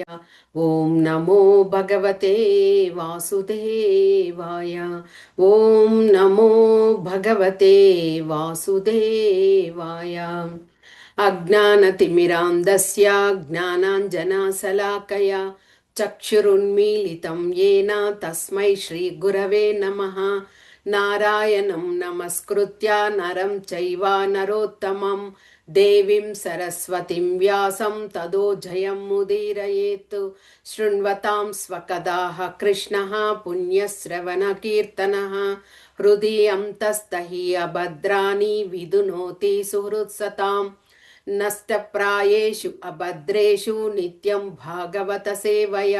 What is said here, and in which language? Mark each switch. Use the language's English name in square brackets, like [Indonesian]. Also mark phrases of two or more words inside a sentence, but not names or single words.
[Sanskrit] ఓం నమో భగవతే వాసుదేవాయ. ఓం నమో భగవతే వాసుదేవాయ. అజ్ఞానతిమిరాంధస్య జ్ఞానాంజనశలాకయా చక్షురున్మీలితం येन తస్మై శ్రీగురవే నమః. నారాయణం నమస్కృత్య నరం చైవ నరోత్తమం దేవీం సరస్వతిం వ్యాసం తదో జయం ముదీరయేత్. శృణ్వతాం స్వకదాః కృష్ణః పుణ్యశ్రవణ కీర్తనః. హృది అంతస్తహి అభద్రాణి విదునోతి సుహృత్సతాం. నష్టప్రాయేషు అభద్రేషు నిత్యం భాగవత సేవయా.